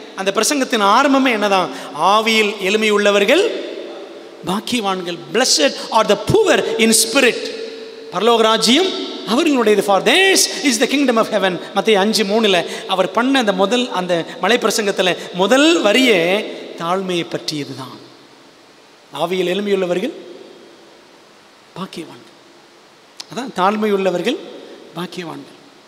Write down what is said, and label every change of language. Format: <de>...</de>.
<ta>அந்த பிரசங்கத்தின் ஆரம்பமே என்னதான்? ஆவியில் எளிமை உள்ளவர்கள் பாக்கியவான்கள்.</ta> <en>Blessed are the poor in spirit.</en> <ta>பரலோக ராஜ்யம் அவர்களுடையது.</ta> <en>For theirs is the kingdom of heaven.</en> <ta>மத்தேயு 5:3 அவர் பண்ண அந்த அந்த மலைப்பிரசங்கத்தில் முதல் வரியே தாழ்மையை பற்றியது தான். ஆவியில் எளிமையுள்ளவர்கள் பாக்கியவான்கள். அதான் தாழ்மையுள்ளவர்கள் பாக்கியவான்கள்.</ta>